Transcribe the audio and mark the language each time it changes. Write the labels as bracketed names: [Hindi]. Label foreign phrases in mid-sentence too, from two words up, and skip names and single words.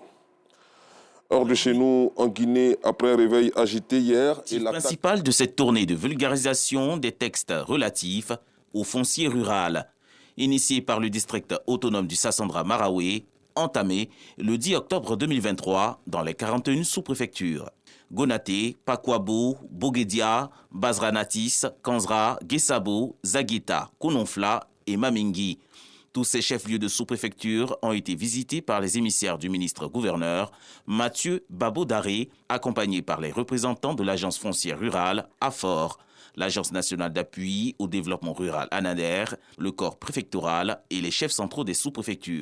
[French] Hors de chez nous, en Guinée, après un réveil agité hier... Le principal de cette tournée de vulgarisation des textes relatifs au foncier rural, initié par le district autonome du Sassandra Maraoué, entamé le 10 octobre 2023 dans les 41 sous-préfectures. Gonaté, Pakwabo, Boguedia, Bazranatis, Kanzra, Guessabo, Zagueta, Kononfla et Mamingui. Tous ces chefs-lieux de sous-préfecture ont été visités par les émissaires du ministre-gouverneur Mathieu Babo-Daré, accompagné par les représentants de l'agence foncière rurale AFOR, l'Agence nationale d'appui au développement rural ANADER, le corps préfectoral et les chefs centraux des sous-préfectures.